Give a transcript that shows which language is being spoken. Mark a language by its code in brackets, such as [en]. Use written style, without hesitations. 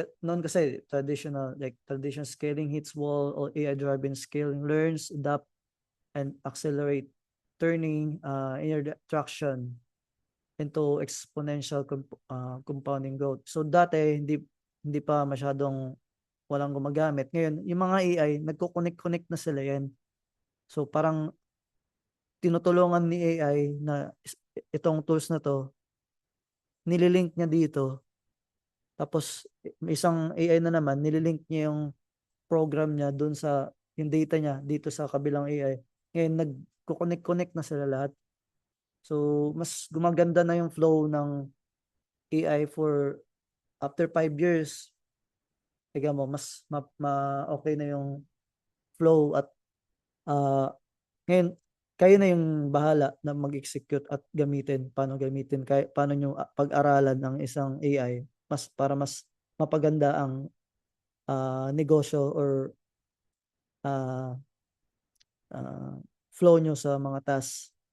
[tl] Noon kasi [en] traditional scaling hits wall, or AI-driven scaling learns, adapt, and accelerate, turning inner traction into exponential compounding growth. [tl] So dati hindi pa masyadong walang gumagamit. Ngayon, yung mga AI, nagko-connect na sila yan. So parang tinutulungan ni AI na itong tools na to, nililink niya dito. Tapos isang AI na naman, nililink niya yung program niya doon sa yung data niya dito sa kabilang AI. Ngayon, nagko-connect na sila lahat. So, mas gumaganda na yung flow ng AI [en] for after 5 years. [tl] Tignan mo, mas okay na yung flow at ngayon, kayo na yung bahala na mag-execute at paano gamitin, paano nyo pag-aralan ng isang AI para mas mapaganda ang negosyo or uh, flow nyo sa mga tasks.